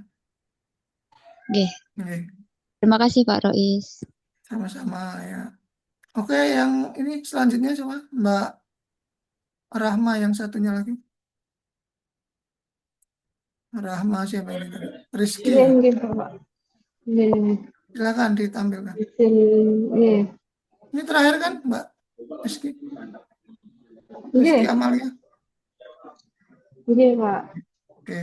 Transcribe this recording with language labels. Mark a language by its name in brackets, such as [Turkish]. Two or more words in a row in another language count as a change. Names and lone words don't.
[Javanese] Nggih. [Indonesian] Oke, Terima kasih Pak Rois. sama-sama ya. Oke, yang ini selanjutnya coba Mbak Rahma yang satunya lagi. Rahma siapa ini tadi? Rizky Iya, ya. [Javanese] nggih, Bapak. Nggih, [Indonesian] Silakan ditampilkan. izin, nggih. Ini terakhir kan Mbak Rizky? Rizky [Javanese] Nggih, Amalia. nggih, Pak. [Indonesian] Oke.